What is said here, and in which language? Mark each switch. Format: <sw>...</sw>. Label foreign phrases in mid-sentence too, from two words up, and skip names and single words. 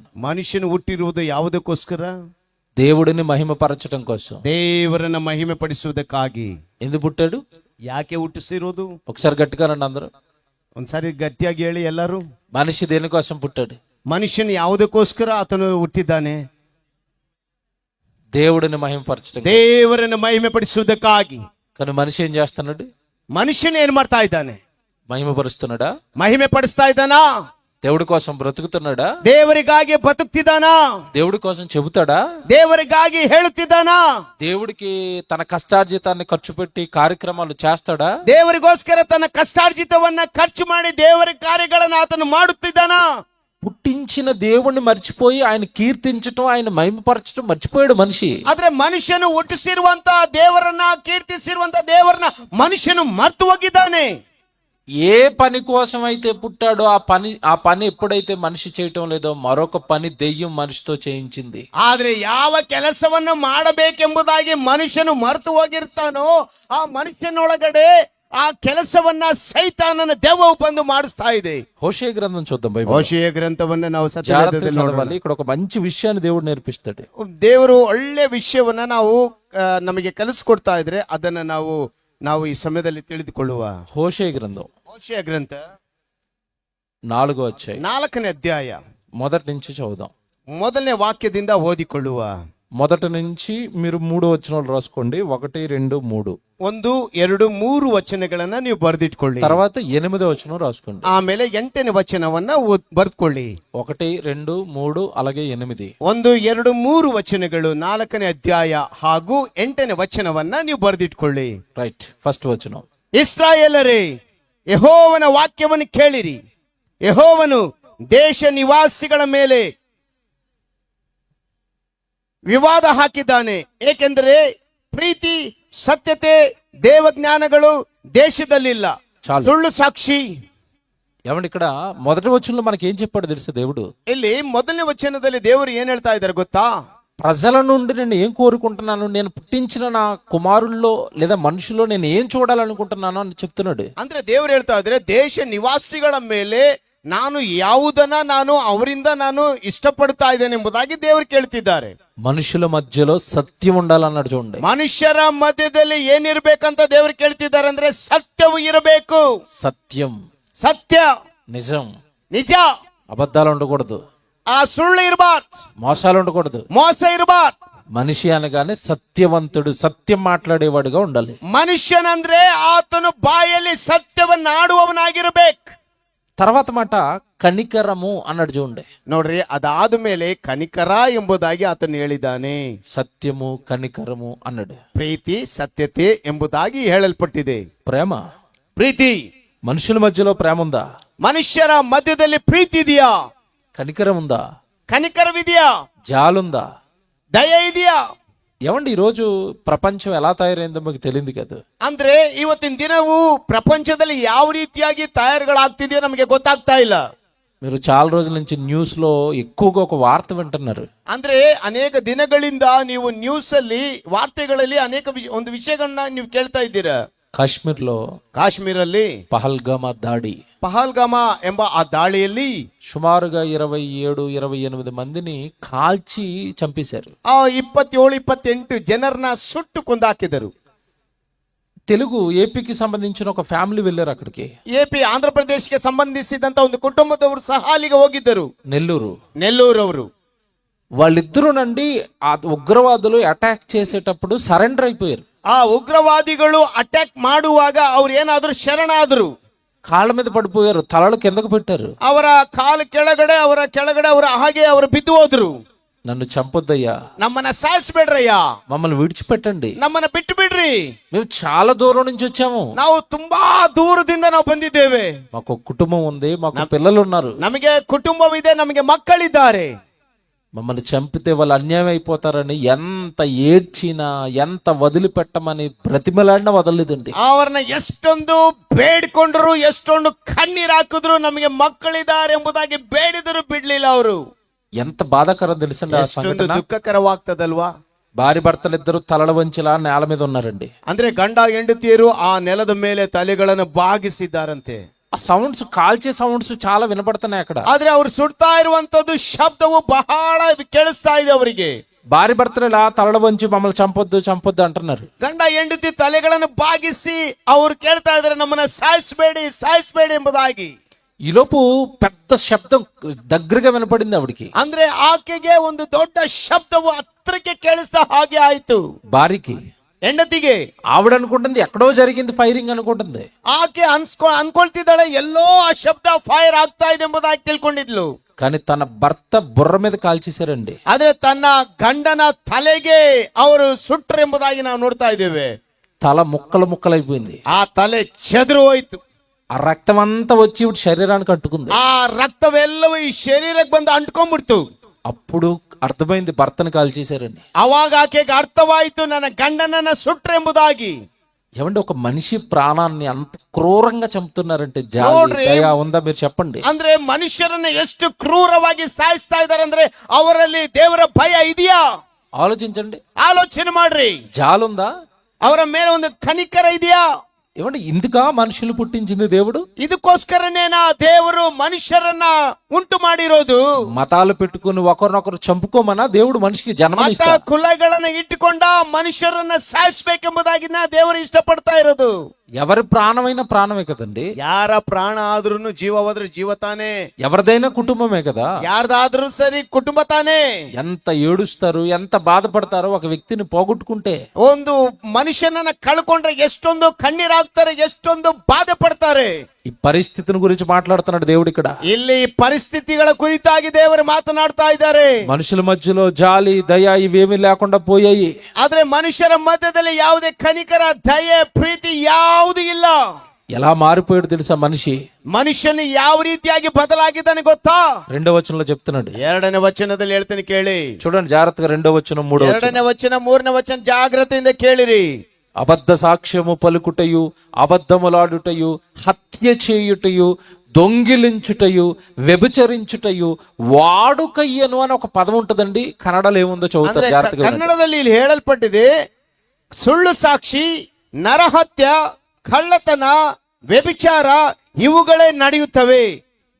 <kn>ಮನುಷ್ಯನು ಹುಟ್ಟಿರುವುದು ಯಾವುದಕ್ಕೋಸ್ಕರ?</kn> <te>దేవుడిని మహిమపరచడం కోసం.</te> <kn>ದೇವರನ್ನ ಮಹಿಮೆ ಪಡಿಸುವುದಕ್ಕಾಗಿ.</kn> <te>ఎందుకు పుట్టాడు?</te> <kn>ಯಾಕೆ ಹುಟ್ಟಿಸಿರೋದು?</kn> <te>ఒకసారి గట్టిగా రండి అందరూ.</te> <kn>ಒಂದ್ಸಾರಿ ಗಟ್ಟಿಯಾಗಿ ಹೇಳಿ ಎಲ್ಲರೂ.</kn> <te>మనిషి దేనికోసం పుట్టాడు?</te> <kn>ಮನುಷ್ಯನು ಯಾವುದಕ್ಕೋಸ್ಕರ ಆತನು ಹುಟ್ಟಿದ್ದಾನೆ?</kn> <te>దేవుడిని మహిమపరచడం.</te> <kn>ದೇವರನ್ನ ಮಹಿಮೆ ಪಡಿಸುವುದಕ್ಕಾಗಿ.</kn> <te>కానీ మనిషి ఏం చేస్తున్నాడు?</te> <kn>ಮನುಷ್ಯನು ಏನ್ ಮಾಡ್ತಾ ಇದ್ದಾನೆ?</kn> <te>మహిమపరుస్తున్నాడా?</te> <kn>ಮಹಿಮೆ ಪಡಿಸ್ತಾ ಇದ್ದಾನಾ?</kn> <te>దేవుడి కోసం బ్రతుకుతున్నాడా?</te> <kn>ದೇವರಿಗಾಗಿ ಬದುಕ್ತಿದ್ದಾನಾ?</kn> <te>దేవుడి కోసం చెబుతాడా?</te> <kn>ದೇವರಿಗಾಗಿ ಹೇಳುತ್ತಿದ್ದಾನಾ?</kn> <te>దేవుడికి తన కష్టార్జితాన్ని ఖర్చు పెట్టి కార్యక్రమాలు చేస్తాడా?</te> <kn>ದೇವರಿಗೋಸ್ಕರ ತನ್ನ ಕಷ್ಟಾರ್ಜಿತವನ್ನ ಖರ್ಚು ಮಾಡಿ ದೇವರ ಕಾರ್ಯಗಳನ್ನ ಆತನು ಮಾಡುತ್ತಿದ್ದಾನಾ?</kn> <te>పుట్టించిన దేవుణ్ణి మర్చిపోయి ఆయన కీర్తించటం, ఆయన మహిమపరచటం మర్చిపోయాడు మనిషి.</te> <kn>ಆದ್ರೆ ಮನುಷ್ಯನು ಹುಟ್ಟಿಸಿರುವಂತ ದೇವರನ್ನ, ಕೀರ್ತಿಸಿರುವಂತ ದೇವರನ್ನ ಮನುಷ್ಯನು ಮರ್ತು ಹೋಗಿದ್ದಾನೆ.</kn> <te>ఏ పని కోసం అయితే పుట్టాడో ఆ పని ఎప్పుడైతే మనిషి చేయటం లేదో మరొక పని దెయ్యం మనిషితో చేయించింది.</te> <kn>ಆದ್ರೆ ಯಾವ ಕೆಲಸವನ್ನು ಮಾಡಬೇಕೆಂಬುದಾಗಿ ಮನುಷ್ಯನು ಮರೆತು ಹೋಗಿರ್ತಾನೋ ಆ ಮನುಷ್ಯನೊಳಗಡೆ ಆ ಕೆಲಸವನ್ನ ಸೈತಾನನ ದೆವ್ವವು ಬಂದು ಮಾಡಿಸ್ತಾ ಇದೆ.</kn> <te>హోషేయ గ్రంథం చూద్దాం. బైబిల్</te> <kn>ಹೋಶೇಯ గ్రంಥವನ್ನ ನಾವು</kn> <te>జాగ్రత్తగా చదవాలి. ఇక్కడ ఒక మంచి విషయాన్ని దేవుడు నేర్పిస్తాడు.</te> <kn>ದೇವರು ಒಳ್ಳೆ ವಿಷಯವನ್ನ ನಾವು ನಮಗೆ ಕಲಿಸ್ಕೊಡ್ತಾ ಇದ್ರೆ ಅದನ್ನ ನಾವು ಈ ಸಮಯದಲ್ಲಿ ತಿಳಿದುಕೊಳ್ಳುವ.</kn> <te>హోషేయ గ్రంథం</te> <kn>ಹೋಶೇಯ ಗ್ರಂಥ</kn> <te>4వ అధ్యాయం</te> <kn>4ನೇ ಅಧ್ಯಾಯ</kn> <te>మొదటి నుంచి చదువుదాం.</te> <kn>ಮೊದಲನೇ ವಾಕ್ಯದಿಂದ ಓದಿಕೊಳ್ಳುವ.</kn> <te>మొదటి నుంచి మీరు 3 వచనాలు రాసుకోండి. 1, 2, 3.</te> <kn>1, 2, 3 ವಚನಗಳನ್ನ ನೀವು ಬರೆದಿಟ್ಕೊಳ್ಳಿ.</kn> <te>తర్వాత 8వ వచనం రాసుకోండి.</te> <kn>ಆಮೇಲೆ 8ನೇ ವಚನವನ್ನ ಬರ್ದ್ಕೊಳ್ಳಿ.</kn> <te>1, 2, 3 అలాగే 8.</te> <kn>1, 2, 3 ವಚನಗಳು 4ನೇ ಅಧ್ಯಾಯ ಹಾಗೂ 8ನೇ ವಚನವನ್ನ ನೀವು ಬರೆದಿಟ್ಕೊಳ್ಳಿ.</kn> <te>రైట్. ఫస్ట్ వచనం.</te> <kn>ಇಸ್ರಾಯೇಲರೇ, ಯೆಹೋವನ ವಾಕ್ಯವನ್ನು ಕೇಳಿರಿ. ಯೆಹೋವನು ದೇಶ ನಿವಾಸಿಗಳ ಮೇಲೆ ವಿವಾದ ಹಾಕಿದ್ದಾನೆ. ಏಕೆಂದರೆ ಪ್ರೀತಿ, ಸತ್ಯತೆ, ದೇವಜ್ಞಾನಗಳು ದೇಶದಲ್ಲಿಲ್ಲ. ಸುಳ್ಳು ಸಾಕ್ಷಿ.</kn> <te>ఏమండి, ఇక్కడ మొదటి వచనంలో మనకి ఏం చెప్పాడు తెలుసా దేవుడు?</te> <kn>ಇಲ್ಲಿ ಮೊದಲನೇ ವಚನದಲ್ಲಿ ದೇವರು ಏನ್ ಹೇಳ್ತಾ ಇದ್ದಾರೆ ಗೊತ್ತಾ?</kn> <te>ప్రజల నుండి నేను ఏం కోరుకుంటున్నాను, నేను పుట్టించిన నా కుమారుల్లో లేదా మనుషుల్లో నేను ఏం చూడాలనుకుంటున్నాను అని చెప్తున్నాడు.</te> <kn>ಅಂದ್ರೆ ದೇವರು ಹೇಳ್ತಾ ಇದ್ರೆ ದೇಶ ನಿವಾಸಿಗಳ ಮೇಲೆ ನಾನು ಯಾವುದನ್ನ ನಾನು ಅವರಿಂದ ನಾನು ಇಷ್ಟಪಡ್ತಾ ಇದ್ದೇನೆ ಎಂಬುದಾಗಿ ದೇವರು ಕೇಳ್ತಿದ್ದಾರೆ.</kn> <te>మనుషుల మధ్యలో సత్యం ఉండాలన్నాడు చూడండి.</te> <kn>ಮನುಷ್ಯರ ಮಧ್ಯದಲ್ಲಿ ಏನಿರ್ಬೇಕಂತ ದೇವರು ಕೇಳ್ತಿದ್ದಾರೆ ಅಂದ್ರೆ ಸತ್ಯವು ಇರಬೇಕು.</kn> <te>సత్యం,</te> <kn>ಸತ್ಯ,</kn> <te>నిజం,</te> <kn>ನಿಜ,</kn> <te>అబద్ధాలు ఉండకూడదు,</te> <kn>ಆ ಸುಳ್ಳು ಇರಬಾರ್ದು,</kn> <te>మోసాలు ఉండకూడదు.</te> <kn>ಮೋಸ ಇರಬಾರ್ದು.</kn> <te>మనిషి అనగానే సత్యవంతుడు, సత్యం మాట్లాడేవాడుగా ఉండాలి.</te> <kn>ಮನುಷ್ಯನಂದ್ರೆ ಆತನು ಬಾಯಲ್ಲಿ ಸತ್ಯವನ್ನಾಡುವವನಾಗಿರ್ಬೇಕು.</kn> <te>తర్వాత మాట కనికరము అన్నాడు చూడండి.</te> <kn>ನೋಡ್ರಿ, ಅದಾದ ಮೇಲೆ ಕನಿಕರ ಎಂಬುದಾಗಿ ಆತನು ಹೇಳಿದ್ದಾನೆ.</kn> <te>సత్యము కనికరము అన్నాడు.</te> <kn>ಪ್ರೀತಿ, ಸತ್ಯತೆ ಎಂಬುದಾಗಿ ಹೇಳಲ್ಪಟ್ಟಿದೆ.</kn> <te>ప్రేమ,</te> <kn>ಪ್ರೀತಿ,</kn> <te>మనుషుల మధ్యలో ప్రేమ ఉందా?</te> <kn>ಮನುಷ್ಯರ ಮಧ್ಯದಲ್ಲಿ ಪ್ರೀತಿ ಇದೆಯಾ?</kn> <te>కనికరం ఉందా?</te> <kn>ಕನಿಕರವಿದೆಯಾ?</kn> <te>జాలుందా?</te> <kn>ದಯ ಇದೆಯಾ?</kn> <te>ఏమండి ఈరోజు ప్రపంచం ఎలా తయారైందో మీకు తెలియదు కదా.</te> <kn>ಅಂದ್ರೆ ಇವತ್ತಿನ ದಿನವೂ ಪ್ರಪಂಚದಲ್ಲಿ ಯಾವ ರೀತಿಯಾಗಿ ತಯಾರುಗಳಾಗ್ತಿದೆಯೋ ನಮಗೆ ಗೊತ್ತಾಗ್ತಾ ಇಲ್ಲ.</kn> <te>మీరు చాలా రోజుల నుంచి న్యూస్ లో ఎక్కువగా ఒక వార్త వింటున్నారు.</te> <kn>ಅಂದ್ರೆ ಅನೇಕ ದಿನಗಳಿಂದ ನೀವು ನ್ಯೂಸ್ ಅಲ್ಲಿ, ವಾರ್ತೆಗಳಲ್ಲಿ ಅನೇಕ ಒಂದು ವಿಷಯಗಳನ್ನ ನೀವು ಕೇಳ್ತಾ ಇದ್ದೀರಾ. ಕಾಶ್ಮೀರಲ್ಲಿ</kn> <te>పహల్గామా దాడి,</te> <kn>ಪಹಲ್ಗಾಮ ಎಂಬ ಆ ದಾಳಿಯಲ್ಲಿ</kn> <te>సుమారుగా 27-28 మందిని కాల్చి చంపేశారు.</te> <kn>ಆ 27-28 ಜನರನ್ನ ಸುಟ್ಟು ಕೊಂದಾಕಿದರು.</kn> <te>తెలుగు ఏపీకి సంబంధించిన ఒక ఫ్యామిలీ వెళ్ళారు అక్కడికి.</te> <kn>ಎಪಿ ಆಂಧ್ರ ಪ್ರದೇಶಕ್ಕೆ ಸಂಬಂಧಿಸಿದಂತ ಒಂದು ಕುಟುಂಬದವರು ಸಹ ಅಲ್ಲಿಗೆ ಹೋಗಿದ್ದರು. ನೆಲ್ಲೂರು ಅವರು.</kn> <te>వాళ్ళిద్దరూ నండి ఆ ఉగ్రవాదులు అటాక్ చేసేటప్పుడు సరెండర్ అయిపోయారు.</te> <kn>ಆ ಉಗ್ರವಾದಿಗಳು ಅಟ್ಯಾಕ್ ಮಾಡುವಾಗ ಅವ್ರು ಏನಾದ್ರು ಶರಣಾದ್ರು.</kn> <te>కాళ్ళ మీద పడిపోయారు, తలలు కిందకు పెట్టారు.</te> <kn>ಅವರ ಕಾಲು ಕೆಳಗಡೆ ಅವರ ಹಾಗೆ ಅವರು ಬಿದ್ದು ಹೋದ್ರು.</kn> <te>నన్ను చంపొద్దయ్యా,</te> <kn>ನಮ್ಮನ್ನ ಸಾಯಿಸ್ಬೇಡ್ರಯ್ಯಾ,</kn> <te>మమ్మల్ని విడిచిపెట్టండి,</te> <kn>ನಮ್ಮನ್ನ ಬಿಟ್ಟು ಬಿಡ್ರಿ,</kn> <te>మేము చాలా దూరం నుంచి వచ్చాము,</te> <kn>ನಾವು ತುಂಬಾ ದೂರದಿಂದ ನಾವು ಬಂದಿದ್ದೇವೆ,</kn> <te>మాకు కుటుంబం ఉంది, మాకు పిల్లలు ఉన్నారు,</te> <kn>ನಮಗೆ ಕುಟುಂಬವಿದೆ, ನಮಗೆ ಮಕ್ಕಳಿದ್ದಾರೆ,</kn> <te>మమ్మల్ని చంపితే వాళ్ళు అన్యాయం అయిపోతారని ఎంత ఏడ్చినా, ఎంత వదిలిపెట్టమని బ్రతిమలాడినా వదలలేదండి.</te> <kn>ಅವರನ್ನ ಎಷ್ಟೊಂದು ಬೇಡ್ಕೊಂಡ್ರು, ಎಷ್ಟೊಂದು ಕಣ್ಣೀರ್ ಹಾಕಿದ್ರು, ನಮಗೆ ಮಕ್ಕಳಿದ್ದಾರೆ ಎಂಬುದಾಗಿ ಬೇಡಿದ್ರು ಬಿಡ್ಲಿಲ್ಲ ಅವರು.</kn> <te>ఎంత బాధాకరం తెలుసండి ఆ సంఘటన.</te> <kn>ದುಃಖಕರವಾಗ್ತದಲ್ವಾ?</kn> <te>భార్య భర్తలిద్దరు తలల వంచిలా నేల మీద ఉన్నారండి.</te> <kn>ಅಂದ್ರೆ ಗಂಡ ಹೆಂಡತಿಯರು ಆ ನೆಲದ ಮೇಲೆ ತಲೆಗಳನ್ನು ಬಾಗಿಸಿದ್ದಾರಂತೆ.</kn> <te>ఆ సౌండ్స్, కాల్చే సౌండ్స్ చాలా వినపడుతున్నాయి అక్కడ.</te> <kn>ಆದ್ರೆ ಅವ್ರು ಸುಡ್ತಾ ಇರುವಂತದ್ದು ಶಬ್ದವು ಬಹಳ ಕೇಳಿಸ್ತಾ ಇದೆ ಅವರಿಗೆ.</kn> <te>భార్య భర్తలు ఇలా తలల వంచి మమ్మల్ని చంపొద్దు అంటున్నారు.</te> <kn>ಗಂಡ ಹೆಂಡತಿ ತಲೆಗಳನ್ನು ಬಾಗಿಸಿ ಅವ್ರು ಕೇಳ್ತಾ ಇದಾರೆ, ನಮ್ಮನ್ನ ಸಾಯಿಸ್ಬೇಡಿ ಎಂಬುದಾಗಿ.</kn> <te>ఈలోపు పెద్ద శబ్దం దగ్గరగా వినపడింది ఆవిడికి.</te> <kn>ಅಂದ್ರೆ ಆಕೆಗೆ ಒಂದು ದೊಡ್ಡ ಶಬ್ದವು ಹತ್ರಕ್ಕೆ ಕೇಳಿಸ್ತಾ ಹಾಗೆ ಆಯ್ತು.</kn> <te>భార్యకి,</te> <kn>ಹೆಂಡತಿಗೆ.</kn> <te>ఆవిడ అనుకుంటుంది ఎక్కడో జరిగింది ఫైరింగ్ అనుకుంటుంది.</te> <kn>ಆಕೆ ಅನ್ಕೊಳ್ತಿದ್ದಾಳೆ ಎಲ್ಲೋ ಆ ಶಬ್ದ ಫೈರ್ ಆಗ್ತಾ ಇದೆ ಎಂಬುದಾಗಿ ತಿಳ್ಕೊಂಡಿದ್ಲು.</kn> <te>కానీ తన భర్త బుర్ర మీద కాల్చేశారండి.</te> <kn>ಆದ್ರೆ ತನ್ನ ಗಂಡನ ತಲೆಗೆ ಅವರು ಸುಟ್ರು ಎಂಬುದಾಗಿ ನಾವು ನೋಡ್ತಾ ಇದ್ದೇವೆ.</kn> <te>తల ముక్కలైపోయింది.</te> <kn>ಆ ತಲೆ ಚೆದರು ಹೋಯ್ತು.</kn> <te>ఆ రక్తం అంతా వచ్చి శరీరానికి అంటుకుంది.</te> <kn>ಆ ರಕ್ತವೆಲ್ಲವೂ ಈ ಶರೀರಕ್ಕೆ ಬಂದು ಅಂಟ್ಕೊಂಡ್ಬಿಡ್ತು.</kn> <te>అప్పుడు అర్థమైంది భర్తను కాల్చేశారని.</te> <kn>ಅವಾಗ ಆಕೆಗೆ ಅರ್ಥವಾಯಿತು, ನನ್ನ ಗಂಡನನ್ನ ಸುಟ್ರು ಎಂಬುದಾಗಿ.</kn> <te>ఏమంటే ఒక మనిషి ప్రాణాన్ని అంత క్రూరంగా చంపుతున్నారంటే జాలి, దయ ఉందా మీరు చెప్పండి.</te> <kn>ಅಂದ್ರೆ ಮನುಷ್ಯರನ್ನ ಎಷ್ಟು ಕ್ರೂರವಾಗಿ ಸಾಯಿಸ್ತಾ ಇದ್ದಾರೆ ಅಂದ್ರೆ ಅವರಲ್ಲಿ ದೇವರ ಭಯ ಇದೆಯಾ?</kn> <te>ఆలోచించండి,</te> <kn>ಆಲೋಚನೆ ಮಾಡ್ರಿ.</kn> <te>జాలుందా?</te> <kn>ಅವರ ಮೇಲೆ ಒಂದು ಕನಿಕರ ಇದೆಯಾ?</kn> <te>ఏమంటే ఇందుకా మనుషులు పుట్టించింది దేవుడు?</te> <kn>ಇದಕ್ಕೋಸ್ಕರನೇನಾ ದೇವರು ಮನುಷ್ಯರನ್ನ ಉಂಟು ಮಾಡಿರೋದು?</kn> <te>మతాలు పెట్టుకుని ఒకరినొకరు చంపుకోమన్నా దేవుడు మనిషికి జన్మనిస్తా.</te> <kn>ಮತ ಕುಲಗಳನ್ನ ಇಟ್ಟುಕೊಂಡ ಮನುಷ್ಯರನ್ನ ಸಾಯಿಸ್ಬೇಕೆಂಬುದಾಗಿ ದೇವರು ಇಷ್ಟಪಡ್ತಾ ಇರೋದು.</kn> <te>ఎవరి ప్రాణమైనా ప్రాణమే కదండి.</te> <kn>ಯಾರ ಪ್ರಾಣ ಆದ್ರೂ ಜೀವ ಹೋದ್ರೆ ಜೀವ ತಾನೇ.</kn> <te>ఎవరిదైనా కుటుంబమే కదా.</te> <kn>ಯಾರ್ದಾದ್ರೂ ಸರಿ ಕುಟುಂಬ ತಾನೇ.</kn> <te>ఎంత ఏడుస్తారు, ఎంత బాధపడతారో ఒక వ్యక్తిని పోగొట్టుకుంటే.</te> <kn>ಒಂದು ಮನುಷ್ಯನನ್ನ ಕಳ್ಕೊಂಡ್ರೆ ಎಷ್ಟೊಂದು ಕಣ್ಣೀರಾಗ್ತಾರೆ, ಎಷ್ಟೊಂದು ಬಾಧೆ ಪಡ್ತಾರೆ.</kn> <te>ఈ పరిస్థితిని గురించి మాట్లాడుతున్నాడు దేవుడు ఇక్కడ.</te> <kn>ಇಲ್ಲಿ ಪರಿಸ್ಥಿತಿಗಳ ಕುರಿತಾಗಿ ದೇವರು ಮಾತನಾಡ್ತಾ ಇದ್ದಾರೆ.</kn> <te>మనుషుల మధ్యలో జాలి, దయ ఇవేమీ లేకుండా పోయాయి.</te> <kn>ಆದ್ರೆ ಮನುಷ್ಯರ ಮಧ್ಯದಲ್ಲಿ ಯಾವುದೇ ಕನಿಕರ, ದಯೆ, ಪ್ರೀತಿ ಯಾವುದು ಇಲ್ಲ.</kn> <te>ఎలా మారిపోయాడు తెలుసా మనిషి?</te> <kn>ಮನುಷ್ಯನು ಯಾವ ರೀತಿಯಾಗಿ ಬದಲಾಗಿದ್ದಾನೆ ಗೊತ್ತಾ?</kn> <te>2వ వచనంలో చెప్తున్నాడు.</te> <kn>2ನೇ ವಚನದಲ್ಲಿ ಹೇಳ್ತೀನಿ ಕೇಳಿ.</kn> <te>చూడండి జాగ్రత్తగా. 2వ వచనం, 3వ వచనం.</te> <kn>2ನೇ ವಚನ, 3ನೇ ವಚನ ಜಾಗ್ರತೆಯಿಂದ ಕೇಳಿರಿ.</kn> <te>అబద్ధ సాక్ష్యము పలుకుటయు, అబద్ధములాడుటయు, హత్య చేయుటయు, దొంగిలించుటయు, వ్యభిచరించుటయు, వాడుకయ్యను అని ఒక పదం ఉంటదండి. కన్నడలో ఏముందో చదువుతారు జాగ్రత్తగా.</te> <kn>ಕನ್ನಡದಲ್ಲಿ ಇಲ್ಲಿ ಹೇಳಲ್ಪಟ್ಟಿದೆ, ಸುಳ್ಳು ಸಾಕ್ಷಿ, ನರಹತ್ಯ, ಕಳ್ಳತನ, ವ್ಯಭಿಚಾರ ಇವುಗಳೇ ನಡೆಯುತ್ತವೆ.</kn>